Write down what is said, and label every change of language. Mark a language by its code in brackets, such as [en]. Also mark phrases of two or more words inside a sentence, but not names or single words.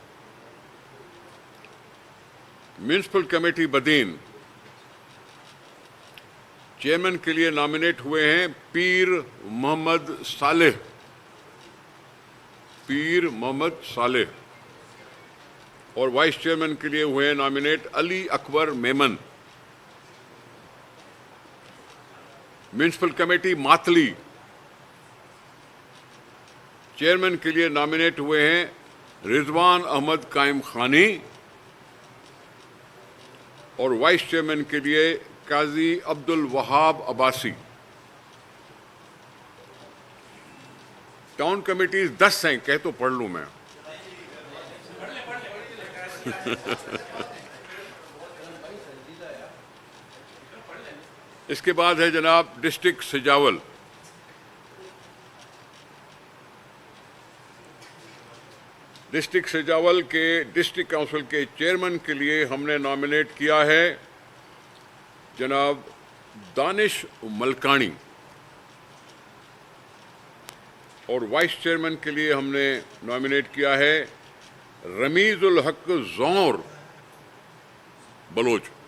[en] municipal committee [ur] بدین، چیئرمین کے لیے نامینیٹ ہوئے ہیں پیر محمد صالح اور [en] vice chairman [ur] کے لیے ہوئے ہیں نامینیٹ علی اکبر میمن. [en] municipal committee [ur] ماتلی، چیئرمین کے لیے نامینیٹ ہوئے ہیں رضوان احمد قائم خانی اور [en] vice chairman [ur] کے لیے قاضی عبدالوہاب عباسی. [en] town committees [ur] 10 ہیں، کہہ تو پڑھ لوں میں. اس کے بعد ہے جناب ڈسٹرکٹ سجاول. ڈسٹرکٹ سجاول کے [en] district council [ur] کے چیئرمین کے لیے ہم نے نامینیٹ کیا ہے جناب دانش ملکانی اور [en] vice chairman [ur] کے لیے ہم نے نامینیٹ کیا ہے رمیز الحق جور بلوچ.